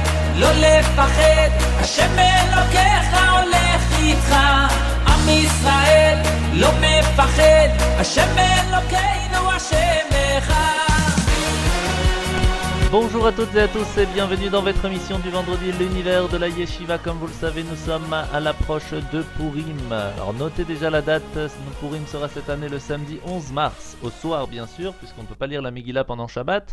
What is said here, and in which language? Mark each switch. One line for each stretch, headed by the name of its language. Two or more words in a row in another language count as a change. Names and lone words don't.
Hebrew: לא לפחד, השם אלוקיך הולך איתך. עם ישראל לא מפחד, השם אלוקינו השם אחד.
French: Bonjour à toutes et à tous et bienvenue dans votre émission du vendredi, l'univers de la Yeshiva. Comme vous le savez, nous sommes à l'approche de Purim. Alors notez déjà la date, Purim sera cette année le samedi 11 mars, au soir bien sûr, puisqu'on ne peut pas lire la Megillah pendant Shabbat.